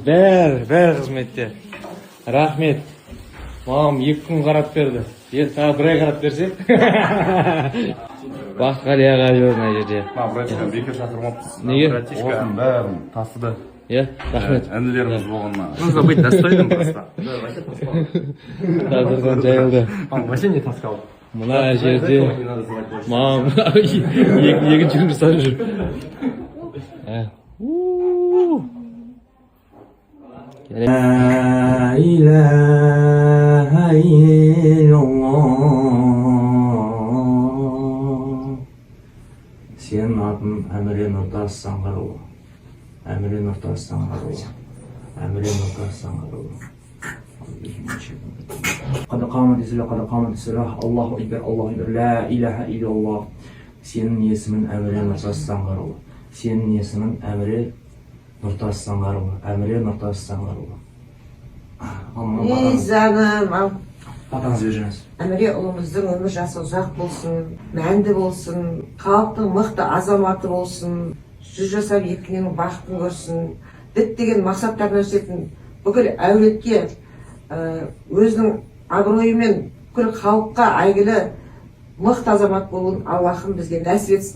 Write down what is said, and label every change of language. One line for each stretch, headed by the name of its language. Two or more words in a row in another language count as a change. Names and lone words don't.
Kazakh: Бәрі қызметте. Рахмет. Мамам 2 күн қарап берді. Енді тағы 1 ай қарап берсек. Баққалияға жүр мына жерде. Братишка бекер шақырмапсыз. Неге? Осының бәрін тасыды. Рахмет. Әнілеріңіз болғанына.
Russian: Нужно быть достойным просто.
Kazakh: Тағдырдан жайылды.
Russian: Вообще не таскал.
Kazakh: Мына жерде мамам екінші күн жасап жүр.
Arabic: لا إله إلا الله.
Kazakh: Сенің атың Әміре Нұртас Саңғарұлы. Әміре Нұртас Саңғарұлы. Әміре Нұртас Саңғарұлы.
Arabic: قد قامت الصلاة الله أكبر الله أكبر لا إله إلا الله.
Kazakh: Сенің есімің Әміре Нұртас Саңғарұлы. Сенің есімің Әміре Нұртас Саңғарұлы. Әміре Нұртас Саңғарұлы. Жаным, Атаңыз беріңіз. Әміре ұлымыздың өмір жасы ұзақ болсын, мәнді болсын, халықтың мықты азаматы болсын, 100 жасап екінен бақытын көрсін, діттеген мақсаттарына жететін бүкіл әулетке өзінің абыройымен бүкіл халыққа әйгілі мықты азамат болуын Аллахым бізге нәсіп етсін.